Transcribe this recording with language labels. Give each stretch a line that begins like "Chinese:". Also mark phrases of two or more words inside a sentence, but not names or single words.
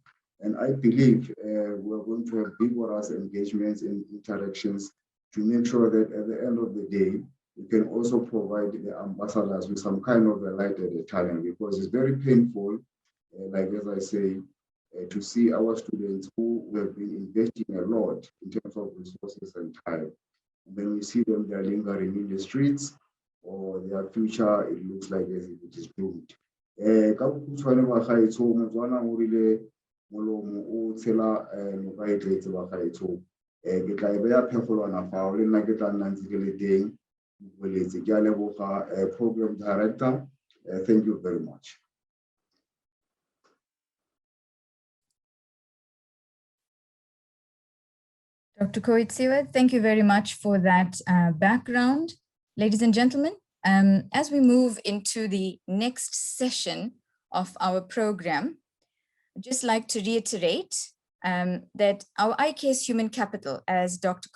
English: And I believe we're going to have vigorous engagements and interactions to make sure that at the end of the day, we can also provide the ambassadors with some kind of a light at the tunnel, because it's very painful, like as I say, to see our students who have been investing a lot in terms of resources and time. And then we see them, they're lingering in the streets, or their future, it looks like as if it is doomed.
Tswana: Molomo o tshela noka e tletse ba gaetsho ke tla e beya phefolwana fao le nna ke tla nna ntse ke le teng boletse ke a leboga
English: program director. Thank you very much. Dr. Koitsiwe, thank you very much for that background. Ladies and gentlemen, as we move into the next session of our program, I'd just like to reiterate that our IKS human capital, as Dr.